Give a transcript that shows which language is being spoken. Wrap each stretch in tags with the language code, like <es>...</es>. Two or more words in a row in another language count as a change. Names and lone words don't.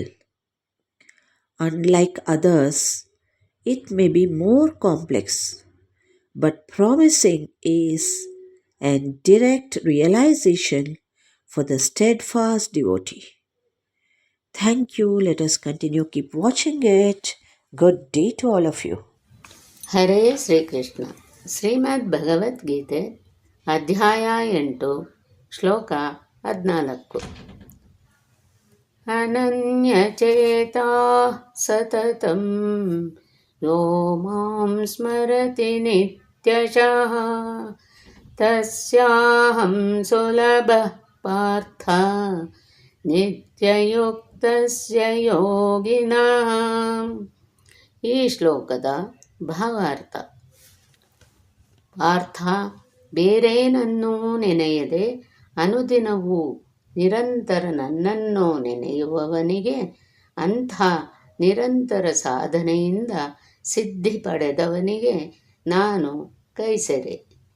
<en>Unlike others, it may be more complex, but promising is and direct realization for the steadfast devotee. Thank you. Let us continue. Keep watching it. Good day to all of you.</en> <kn>ಹರೇ ಶ್ರೀಕೃಷ್ಣ. ಶ್ರೀಮದ್ ಭಗವದ್ಗೀತೆ ಅಧ್ಯಾಯ 8 ಶ್ಲೋಕ 14.</kn> <sa>ಅನನ್ಯಚೇತಾ ಸತತಂ ಯೋ ಮಾಂ ಸ್ಮರತಿ ನಿತ್ಯಶಃ ತಸ್ಯಾಹಂ ಸುಲಭಃ ಪಾರ್ಥ ನಿತ್ಯಯುಕ್ತಸ್ಯ ಯೋಗಿನಃ.</sa> <kn>ಈ ಶ್ಲೋಕದ ಭಾವಾರ್ಥ: ಪಾರ್ಥ, ಬೇರೇನನ್ನೂ ನೆನೆಯದೆ ಅನುದಿನವೂ ನಿರಂತರ ನನ್ನನ್ನು ನೆನೆಯುವವನಿಗೆ, ಅಂಥ ನಿರಂತರ ಸಾಧನೆಯಿಂದ ಸಿದ್ಧಿ ಪಡೆದವನಿಗೆ ನಾನು ಕೈಸೆರೆ.</kn>